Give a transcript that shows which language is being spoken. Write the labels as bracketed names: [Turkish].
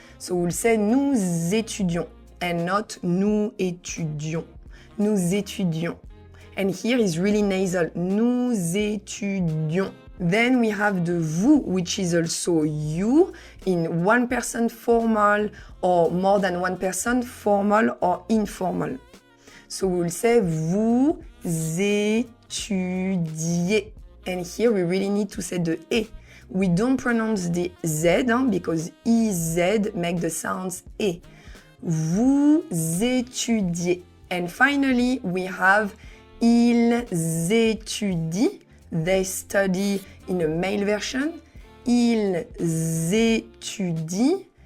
[English] So we'll say [French] nous étudions. [English] And not nous étudions. [French] Nous étudions. [English] And here is really nasal. [French] Nous étudions. [English] Then we have the vous, which is also you, in one person formal or more than one person formal or informal. So we will say [French] vous étudiez. [English] And here we really need to say the e. We don't pronounce the z because ez make the sounds e. [French] Vous étudiez. [English] And finally, we have [French] ils étudient. [English] They study in a male version. [French] Ils étudient.